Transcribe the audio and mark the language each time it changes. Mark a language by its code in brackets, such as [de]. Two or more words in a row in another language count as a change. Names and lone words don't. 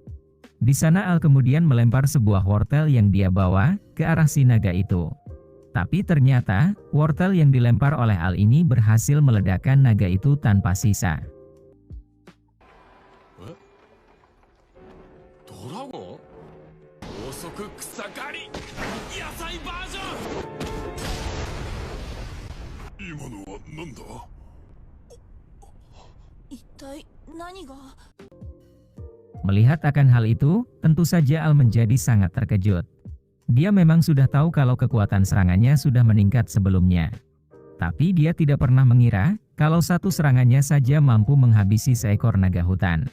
[id] Di sana Al kemudian melempar sebuah wortel yang dia bawa ke arah si naga itu. Tapi ternyata, wortel yang dilempar oleh Al ini berhasil meledakkan naga itu tanpa sisa. [ja] Dragon? ごそく くさかり やさい ばーぞん! 今のは何だ？一体何が。 [id] Melihat akan hal itu, tentu saja Al menjadi sangat terkejut. Dia memang sudah tahu kalau kekuatan serangannya sudah meningkat sebelumnya. Tapi dia tidak pernah mengira kalau satu serangannya saja mampu menghabisi seekor naga hutan.